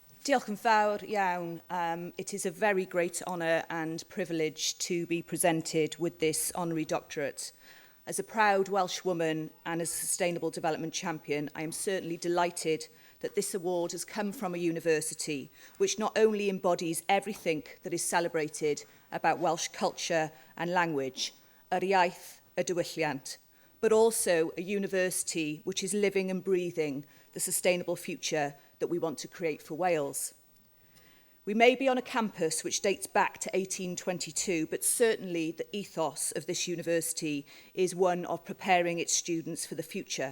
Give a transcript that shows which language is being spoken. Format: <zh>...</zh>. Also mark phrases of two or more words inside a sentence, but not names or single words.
<cy>Diolch yn fawr iawn.</cy> <en>It is a very great honour and privilege to be presented with this honorary doctorate. As a proud Welsh woman and as a sustainable development champion, I am certainly delighted that this award has come from a university which not only embodies everything that is celebrated about Welsh culture and language,</en> <cy>yr iaith, y diwylliant,</cy> <en>but also a university which is living and breathing the sustainable future that we want to create for Wales. We may be on a campus which dates back to 1822, but certainly the ethos of this university is one of preparing its students for the future.</en>